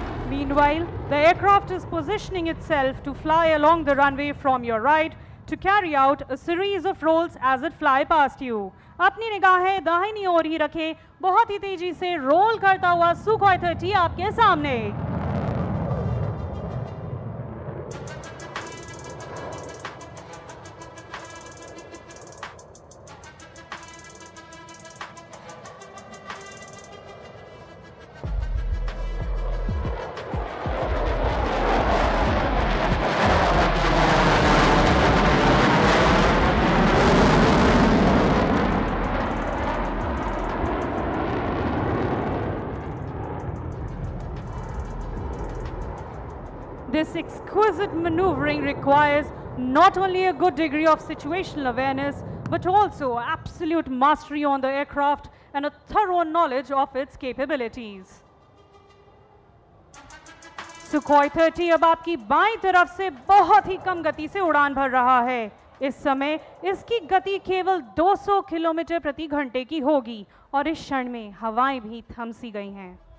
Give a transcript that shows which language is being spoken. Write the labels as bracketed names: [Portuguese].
[English] Meanwhile, the aircraft is positioning itself to fly along the runway from your right to carry out a series of rolls as it fly past you. [Hindi] अपनी निगाहें दाहिनी ओर ही रखें, बहुत ही तेजी से role करता हुआ सुखोई 30 आपके सामने। [English] This exquisite maneuvering requires not only a good degree of situational awareness, but also absolute mastery on the aircraft and a thorough knowledge of its capabilities. [Hindi] Sukhoi 30 अब आपकी बाईं तरफ से बहुत ही कम गति से उड़ान भर रहा है। इस समय इसकी गति केवल 200 किलोमीटर प्रति घंटे की होगी और इस क्षण में हवाएं भी थम सी गई हैं।